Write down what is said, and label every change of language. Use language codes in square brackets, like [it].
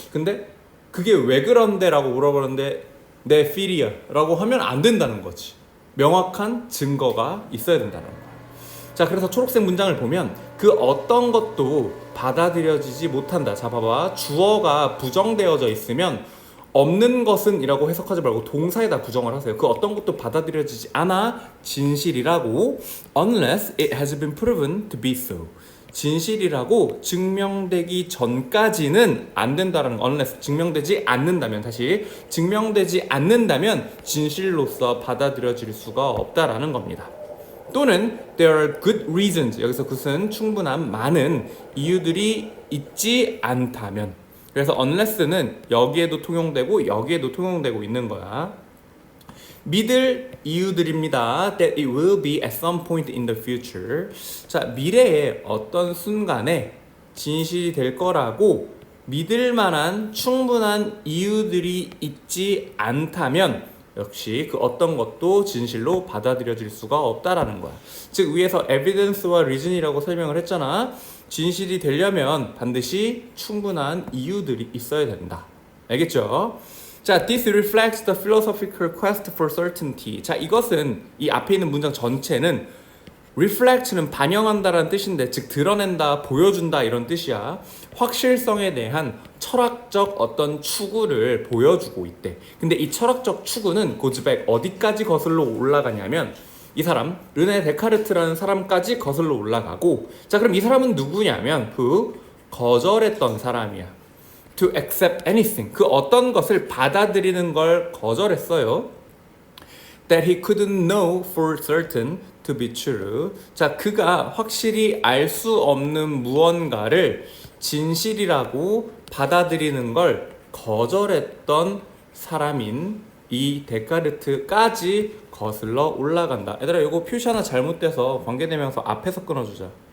[ko] 근데 그게 왜 그런데? 라고 물어보는데 내 필이야 라고 하면 안 된다는 거지. 명확한 증거가 있어야 된다는 거야. 자, 그래서 초록색 문장을 보면 그 어떤 것도 받아들여지지 못한다. 자, 봐봐. 주어가 부정되어져 있으면 없는 것은 이라고 해석하지 말고 동사에다 부정을 하세요. 그 어떤 것도 받아들여지지 않아 진실이라고, [en] unless it has been proven to be so. [ko] 진실이라고 증명되기 전까지는 안 된다라는 거. unless 증명되지 않는다면, 다시 증명되지 않는다면 진실로서 받아들여질 수가 없다라는 겁니다. 또는 [en] there are good reasons, [ko] 여기서 그것은 충분한 많은 이유들이 있지 않다면. 그래서 unless는 여기에도 통용되고 여기에도 통용되고 있는 거야. 믿을 이유들입니다. [en] That it will be at some point in the future. [ko] 자, 미래의 어떤 순간에 진실이 될 거라고 믿을 만한 충분한 이유들이 있지 않다면 역시 그 어떤 것도 진실로 받아들여질 수가 없다라는 거야. 즉 위에서 evidence와 reason이라고 설명을 했잖아. 진실이 되려면 반드시 충분한 이유들이 있어야 된다. 알겠죠? 자, [en] this reflects the philosophical quest for certainty. [ko] 자, 이것은 이 앞에 있는 문장 전체는 reflect는 반영한다라는 뜻인데, 즉 드러낸다, 보여준다 이런 뜻이야. 확실성에 대한 철학적 어떤 추구를 보여주고 있대. 근데 이 철학적 추구는 고즈백 어디까지 거슬러 올라가냐면 이 사람 르네 데카르트라는 사람까지 거슬러 올라가고, 자, 그럼 이 사람은 누구냐면 거절했던 사람이야. [en] To accept anything, [ko] 그 어떤 것을 받아들이는 걸 거절했어요. [en] That he couldn't know for certain to be true. [ko] 자, 그가 확실히 알 수 없는 무언가를 진실이라고 받아들이는 걸 거절했던 사람인 이 데카르트까지 거슬러 올라간다. 얘들아, 이거 표시 하나 잘못돼서 관계대명사 앞에서 끊어주자.